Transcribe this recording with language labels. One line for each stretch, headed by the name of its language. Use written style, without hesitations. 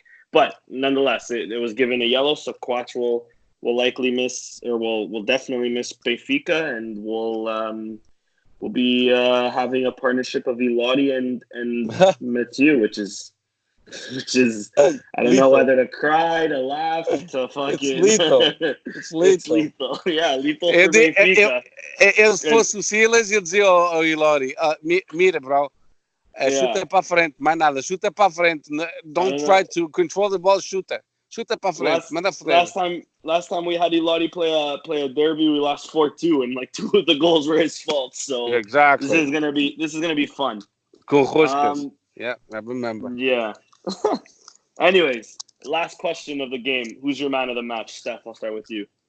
English: But nonetheless, it was given a yellow, so Quatch will likely miss, or will definitely miss Benfica, and we'll be having a partnership of Ilori and Mathieu, which is I don't know whether to cry, to laugh, to fucking. It's lethal. It's lethal. Yeah, lethal for Benfica.
Portuguese: Eu se fosse o Silas, eu dizia ao Ilori, mira, bro, chuta para frente, mais nada, chuta para frente.
English: Don't try to control the ball,
Portuguese: chuta para frente, manda frente.
English: Last time we had Ilori play a derby, we lost 4-2, and like two of the goals were his fault. So exactly, this is gonna be fun. Cool, yeah, I remember. Yeah. Anyways, last question of the game. Who's your man of the match? Steph, I'll start with you.